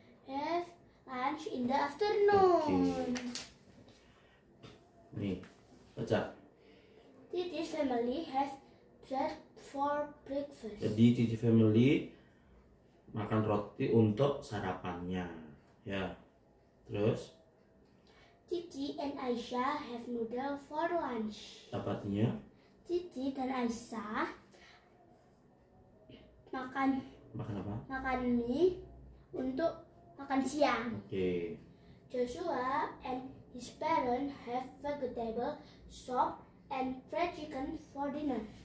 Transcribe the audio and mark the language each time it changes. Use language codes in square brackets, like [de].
[en] Have lunch in the afternoon. [id] Nih, baca. [en] Titi's family has bread for breakfast. [id] Jadi Cici family makan roti untuk sarapannya. Ya. Terus [en] Cici and Aisyah have noodle for lunch. [id] apa artinya? Cici dan Aisyah makan Makan apa? mie untuk makan siang. Oke. [en] Joshua and his parents have vegetable soup and fried chicken for dinner.